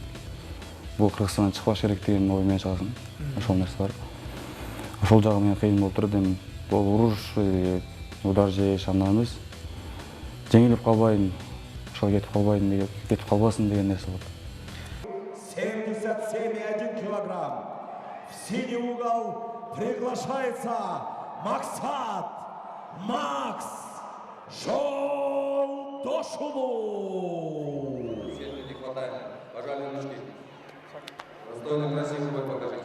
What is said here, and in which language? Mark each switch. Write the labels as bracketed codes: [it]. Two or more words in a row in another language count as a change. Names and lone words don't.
[ky] Бул Кыргызстандан чыкпаш керек деген ой менен чыгасың. Ошол нерсе бар. Ошол жагы менен кыйын болуп турат. Эми бул уруш, удар жеш андан эмес. Жеңилип калбайын, ошол кетип калбасын деген нерсе болот. 77,1 килограмм. [ru] В синий угол приглашается Макс Жолдошулу. Сильно не хватает. Пожали ножки. Достойно, красивый бой покажите.